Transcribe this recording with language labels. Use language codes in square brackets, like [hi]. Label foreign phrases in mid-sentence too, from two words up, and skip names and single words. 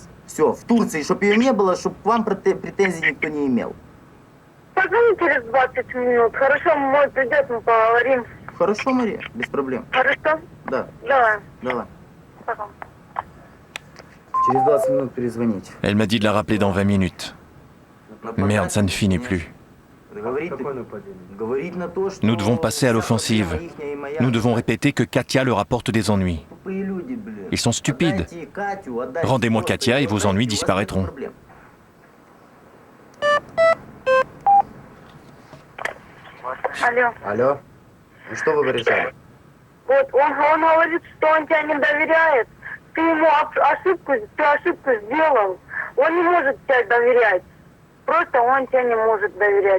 [ru] Все, в Турции, чтобы ее не было, чтобы к вам претензий никто не имел. Позвони через 20 минут. Хорошо, мой придет, мы поговорим. Хорошо, Мария, без проблем. Хорошо? Да. Давай. Пока. Через 20 minutes перезвоните. [fr] Elle m'a dit de la rappeler dans 20 minutes. Merde, ça ne finit plus. Nous devons passer à l'offensive. Nous devons répéter que Katia leur apporte des ennuis. Ils sont stupides. Rendez-moi Katia et vos ennuis disparaîtront. [ru] Алло. Ну что вы решали? Вот, он говорит, что он тебя не доверяет. Ты ему ошибку сделал. Он не может тебе доверять. Просто он тебе не может доверять.